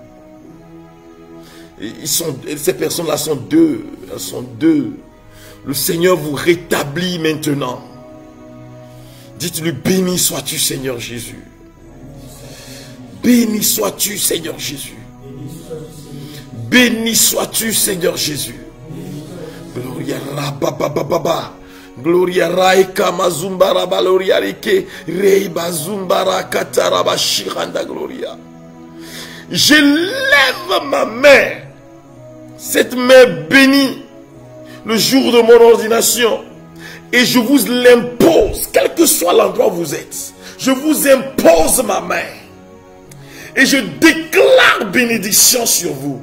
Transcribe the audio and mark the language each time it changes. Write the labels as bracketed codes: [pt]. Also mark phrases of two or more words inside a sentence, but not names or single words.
[fr] Ces personnes-là sont deux. Elles sont deux. Le Seigneur vous rétablit maintenant. Dites-lui, béni sois-tu, Seigneur Jésus. Béni sois-tu, Seigneur Jésus. Béni sois-tu, Seigneur Jésus. Gloria rababababa. Gloria raika mazumbara baloria rike. Reiba zumbara kataraba shiranda gloria. Je lève ma main. Cette main bénie. Le jour de mon ordination. Et je vous l'impose, quel que soit l'endroit où vous êtes. Je vous impose ma main. Et je déclare bénédiction sur vous.